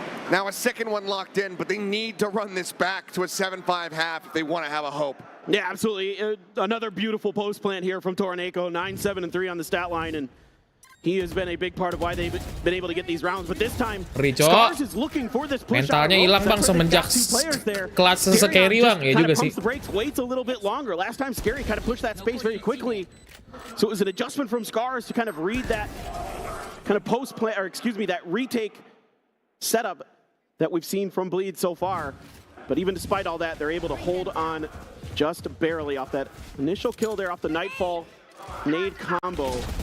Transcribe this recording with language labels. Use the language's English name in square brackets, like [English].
[English] Now a second one locked in, but they need to run this back to a 7-5 half if they want to have a hope. Yeah, absolutely. Another beautiful post plant here from Torneko. 9-7-3 on the stat line, and he has been a big part of why they've been able to get these rounds. But this time, SCARZ is looking for this push. [Indonesian] Mentalnya hilang bang semenjak kelas Scary bang, ya juga sih. [English] The brakes, waits a little bit longer. Last time Scary kind of pushed that space very quickly, so it was an adjustment from SCARZ to kind of read that kind of post play, or excuse me, that retake setup that we've seen from Bleed so far. But even despite all that, they're able to hold on just barely off that initial kill there off the Nightfall nade combo.